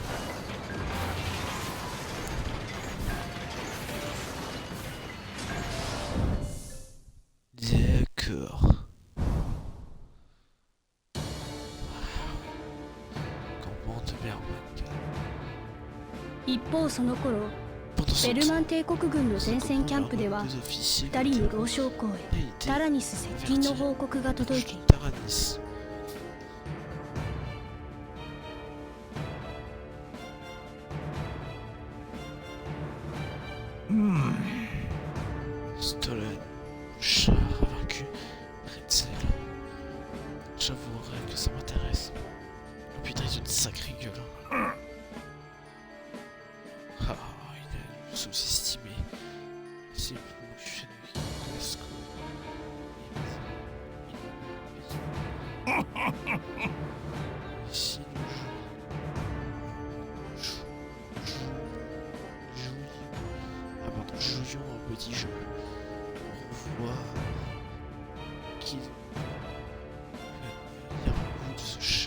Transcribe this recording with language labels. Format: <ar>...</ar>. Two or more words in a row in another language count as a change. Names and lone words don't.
<fr>D'accord. Campement de Berman.</fr> <ja>一方その頃</ja> <fr>Pendant ce</fr> <ja>ベルマン</ja> <fr>temps,</fr> <ja>帝国軍の前線キャンプでは</ja> <fr>des officiers</fr> <ja>2 人の老将校へ</ja> <fr>a été</fr> <ja>タラニス接近の報告が届いてい</ja> <fr>de</fr> <ja>た。</ja> <fr>Taranis. Stolen, chat vaincu, Pretzel. J'avouerai que ça m'intéresse. Oh putain, ils ont une sacrée gueule. Hein. Ah, il a sous-estimé. C'est pour du Fenwick.</fr> <en>Let's go.</en> <fr>Ici, ah pardon, jouions un petit jeu. Pour voir qui va venir au bout de ce chat.</fr>